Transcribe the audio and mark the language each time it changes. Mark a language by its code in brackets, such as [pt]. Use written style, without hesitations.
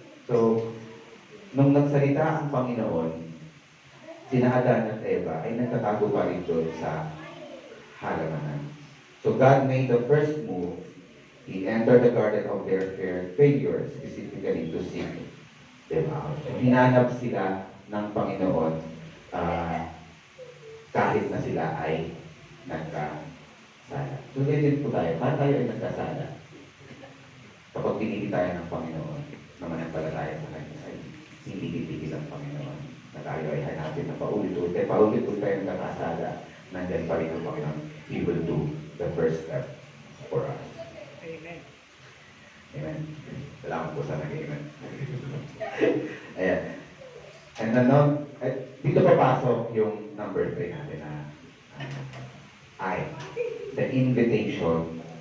[tl] So, nung nagsalita ang Panginoon, sina Adan at Eva ay nagtatago pa rin doon sa halamanan. [en] So God made the first move. He entered the garden of their failure, specifically to seek them out. [tl] So, hinanap sila ng Panginoon kahit na sila ay nagkasala. So, ganyan po tayo. Paano tayo ay nagkasala? Kapag pinili tayo ng Panginoon, na manampalataya sa Kanya ay hindi titigil ang Panginoon na tayo ay hanapin na paulit-ulit tayo nagkakasala, nandyan pa rin ang Panginoon. [en] He will do the first step for us. Amen. [tl] Amen. Salamat po sa nag-amen. Ayan. [en] And then, [tl] dito papasok yung number 3 natin na I, the invitation